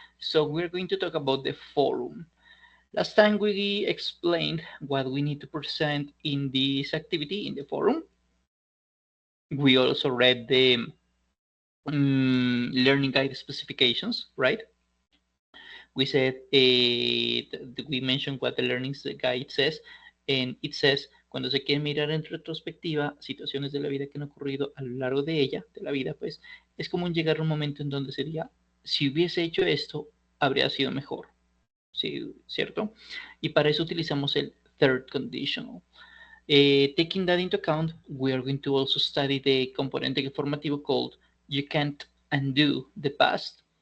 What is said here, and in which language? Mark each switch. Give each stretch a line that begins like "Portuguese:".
English: So we're going to talk about the forum. Last time we explained what we need to present in this activity in the forum. We also read the learning guide specifications, right? We said we mentioned what the learning guide says, and it says
Spanish: cuando se quiere mirar en retrospectiva situaciones de la vida que han ocurrido a lo largo de ella, de la vida, pues es común llegar a un momento en donde sería, si hubiese hecho esto, habría sido mejor, ¿sí? ¿Cierto? Y para eso utilizamos el third conditional.
English: Taking that into account, we are going to also study the
Spanish: componente formativo
English: called You Can't Undo the Past.